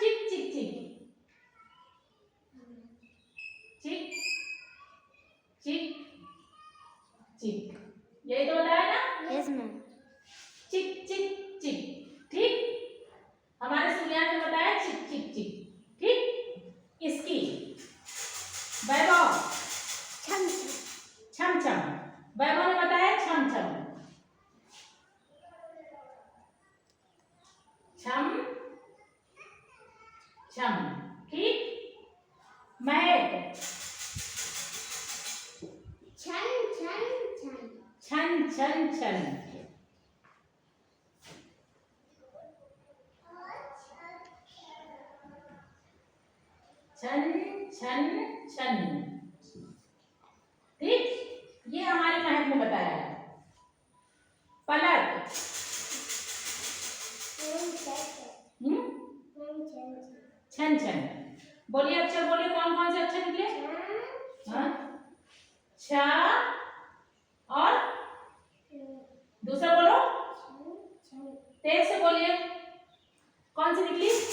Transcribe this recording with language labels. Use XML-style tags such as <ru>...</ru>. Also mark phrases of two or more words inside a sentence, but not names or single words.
<hi>चिक चिक चिक, चिक चिक चिक, यही तो बताया ना? यस मैम। चिक चिक चिक, ठीक। हमारे सूर्यांश ने बताया चिक चिक चिक, ठीक। इसकी वैभव छम छम छम, वैभव ने बताया छम छम, छम छम, ठीक। महक छन छन छन। छन छन छन, छन छन छन, ठीक। ये हमारे महक ने बताया है। पलक छन छन, बोलिए अक्षर बोलिए, कौन कौन से अक्षर निकले? हाँ, छ और दूसरा बोलो, तेज से बोलिए, कौन सी निकली?</hi>